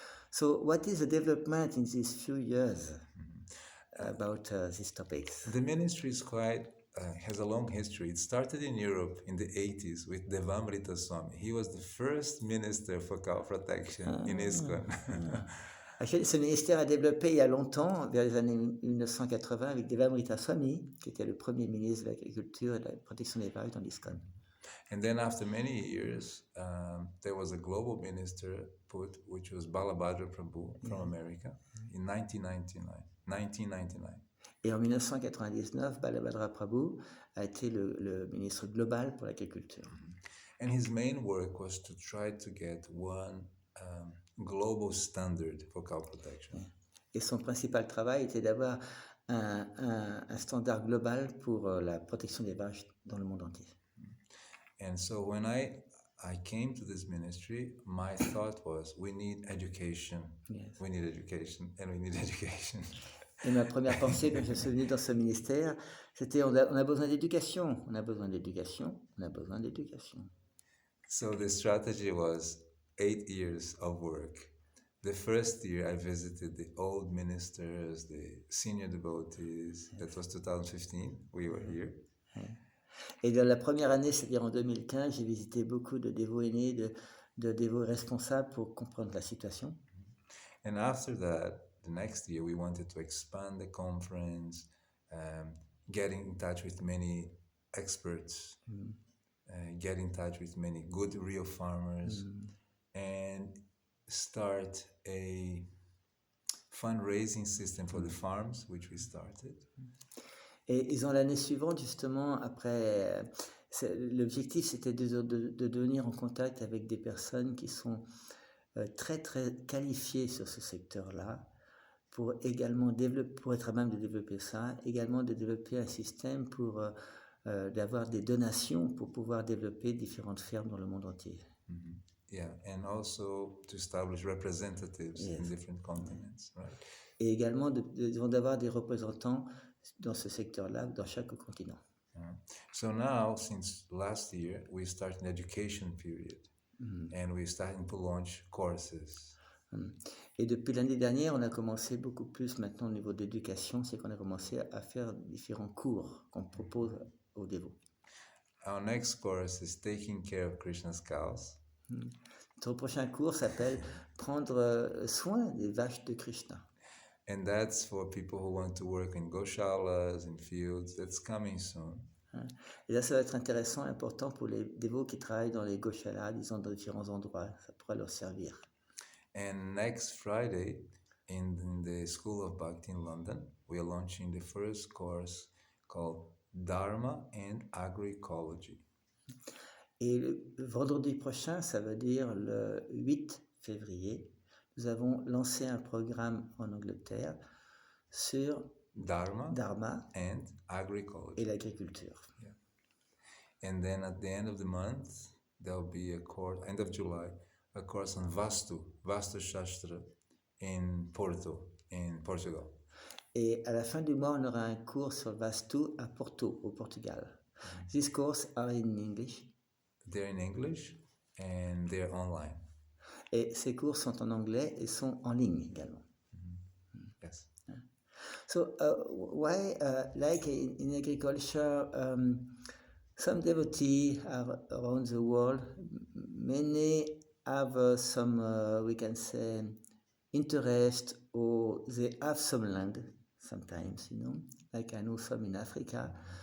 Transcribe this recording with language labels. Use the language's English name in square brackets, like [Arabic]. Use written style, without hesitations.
[English] So what is the development in these few years about these topics? The ministry is has a long history. It started in Europe in the 80s with Devamrita Swami. He was the first minister for cow protection in ISKCON. [French] Actually, ce ministère a développé il y a longtemps, vers les années 1980, avec Devamrita Swami, qui était le premier ministre de l'Agriculture et de la Protection des vaches dans l'ISKCON. [English] And then after many years, there was a global minister put, which was Balabhadra Prabhu from America in 1999. [French] Et en 1999, Balabhadra Prabhu a été le ministre global pour l'agriculture. [English] And his main work was to try to get one global standard for cow protection. [French] Et son principal travail était d'avoir un standard global pour la protection des vaches dans le monde entier. [English] And so when I came to this ministry, my thought was, we need education. Yes. We need education, and we need education. [French] Et ma première pensée quand je suis venu dans ce ministère, c'était on a besoin d'éducation, on a besoin d'éducation, on a besoin d'éducation. [English] So the strategy was 8 years of work. The first year I visited the old ministers, the senior devotees. That was 2015. We were here. [French] Et dans la première année, c'est-à-dire en 2015, j'ai visité beaucoup de dévots aînés, de dévots responsables pour comprendre la situation. [English] And after that, the next year, we wanted to expand the conference, get in touch with many experts, get in touch with many good real farmers, and start a fundraising system for the farms, which we started. [French] Et ils ont l'année suivante, justement, après, l'objectif c'était de devenir en contact avec des personnes qui sont très très qualifiées sur ce secteur-là, pour également pour être à même de développer ça, également de développer un système pour d'avoir des donations pour pouvoir développer différentes fermes dans le monde entier. [English] Yeah, and also to establish representatives in different continents, right? [French] Et également d'avoir des représentants dans ce secteur-là, dans chaque continent. [English] So now, since last year, we start an education period, and we're starting to launch courses. [French] Et depuis l'année dernière, on a commencé beaucoup plus maintenant au niveau d'éducation, c'est qu'on a commencé à faire différents cours qu'on propose aux dévots. [English] Our next course is taking care of Krishna's cows. [French] Notre prochain cours s'appelle Prendre soin des vaches de Krishna. [English] And that's for people who want to work in goshalas, in fields. That's coming soon. [French] Et là, ça va être intéressant, important pour les dévots qui travaillent dans les goshalas, disons dans différents endroits. Ça pourra leur servir. [English] And next Friday, in the School of Bhakti in London, we are launching the first course called Dharma and Agroecology. [French] Et le vendredi prochain, ça veut dire le 8 février, nous avons lancé un programme en Angleterre sur Dharma [English] and Agroecology [French] et l'agriculture. [English] Yeah. And then at the end of the month, there'll be a course, end of July, a course on Vastu Shastra in Porto, in Portugal. [French] Et à la fin du mois, on aura un cours sur le Vastu à Porto, au Portugal. [English] These courses are in English. They're in English and they're online. [French] Et ces cours sont en anglais et sont en ligne également. [English] Yes. So why, like in agriculture, some devotees are around the world, many have some, we can say, interest, or they have some land sometimes, like I know some in Africa.